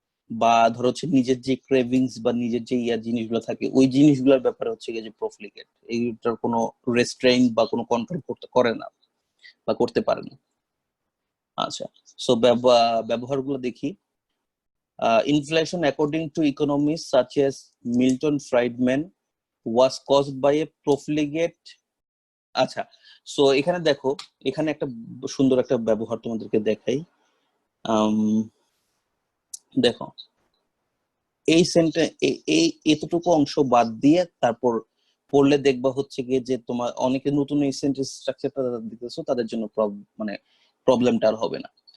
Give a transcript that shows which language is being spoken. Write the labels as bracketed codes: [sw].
[bn] বা ধরো হচ্ছে নিজের যে ক্রেভিংস বা নিজের যে জিনিসগুলো থাকে, ওই জিনিসগুলোর ব্যাপারে হচ্ছে গিয়ে যে প্রফলিগেট, এইটার কোনো রেস্ট্রেইন বা কোনো কন্ট্রোল করে না বা করতে পারে না। আচ্ছা, সো ব্যবহারগুলো দেখি। [en] Inflation, according to economists such as Milton Friedman, was caused by a profligate [bn] আচ্ছা, সো এখানে দেখো, এখানে একটা সুন্দর একটা ব্যবহার তোমাদেরকে দেখাই। আম, দেখো, এই সেন্টেন্স, এই এতটুকু অংশ বাদ দিয়ে তারপর পড়লে দেখবা হচ্ছে গিয়ে যে তোমার অনেকে নতুন এই সেন্টেন্স স্ট্রাকচারটা দিতেছো, তাদের জন্য মানে প্রবলেমটা আর হবে না।